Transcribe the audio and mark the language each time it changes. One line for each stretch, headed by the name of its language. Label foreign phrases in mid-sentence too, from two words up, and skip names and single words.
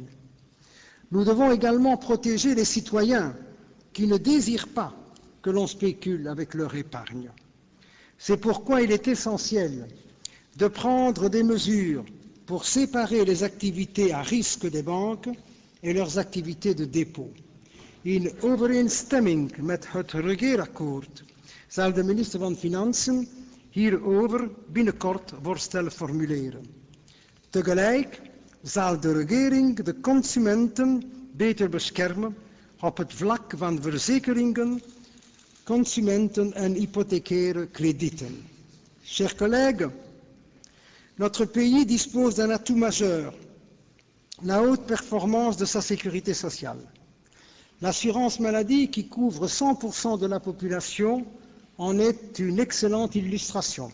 French: Nous devons également protéger les citoyens qui ne désirent pas que l'on spécule avec leur épargne. C'est pourquoi il est essentiel de prendre des mesures pour séparer les activités à risque des banques et leurs activités de dépôt.
Dutch: In overeenstemming met het regeerakkoord zal de minister van Financiën hierover binnenkort voorstellen formuleren. Tegelijk zal de regering de consumenten beter beschermen op het vlak van verzekeringen, consumenten en hypothécaire kredieten.
French: Chers collègues, notre pays dispose d'un atout majeur, la haute performance de sa sécurité sociale. L'assurance maladie, qui couvre 100% de la population, en est une excellente illustration.